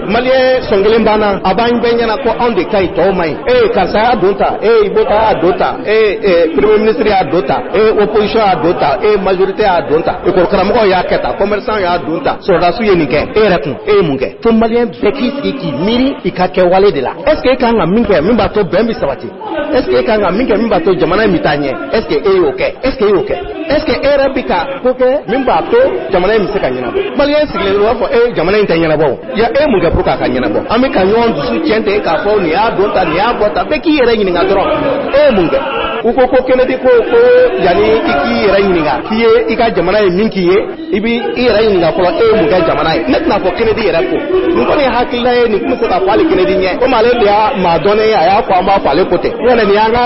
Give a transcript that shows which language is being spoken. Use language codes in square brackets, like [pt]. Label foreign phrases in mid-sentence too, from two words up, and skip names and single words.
[bm] Maliyɛn sɔn kelen b'an na a b'an bɛɛ ɲɛna ko anw de ka ɲi tɔw ma ɲi. Karisa y'a don ta Ibota y'a don ta [fr] premier ministre [bm] y'a don ta opposition y'a don ta majorité y'a don ta école karamɔgɔw y'a kɛ tan commerçant y'a don ta sɔrɔdasiw ye nin kɛ e yɛrɛ kun e ye mun kɛ. Fo maliyɛn bɛɛ k'i sigi k'i miiri i ka kɛwale de la. [fr] Est ce que [bm] e kan ka min kɛ min b'a to bɛn bɛ sabati. [fr] Est ce que [bm] e kan ka min kɛ min b'a to jamana in bɛ taa ɲɛ. [fr] Est ce que [bm] e y'o kɛ. [fr] Est ce que [bm] e y'o kɛ. [fr] Est ce que [bm] e yɛrɛ bɛ ka ko kɛ min b'a to jamana in bɛ se ka ɲɛnabɔ. Maliyɛn sigilen don u b'a fɔ jamana in tɛ ɲɛnabɔ ya e mun kɛ pour k'a ka ɲɛnabɔ. An bɛ ka ɲɔgɔn dusu tiɲɛ ten k'a fɔ nin y'a don ta nin y'a bɔ ta bɛɛ k'i yɛrɛ ɲininka dɔrɔn e ye mun kɛ. u ko Kennedy ko yani i k'i yɛrɛ ɲininka k'i ye i ka jamana ye min k'i ye i bi i yɛrɛ ɲininka fɔlɔ e ye mun kɛ jamana ye ne tɛna fɔ Kennedy yɛrɛ ko nin kɔni ye hakilila ye nin tun bɛ se ka fɔ ale Kennedy ɲɛ komi ale de y'a maa dɔnnen a y'a fɔ an b'a fɔ ale ko tɛ ɲɔnɛ nin y'an ka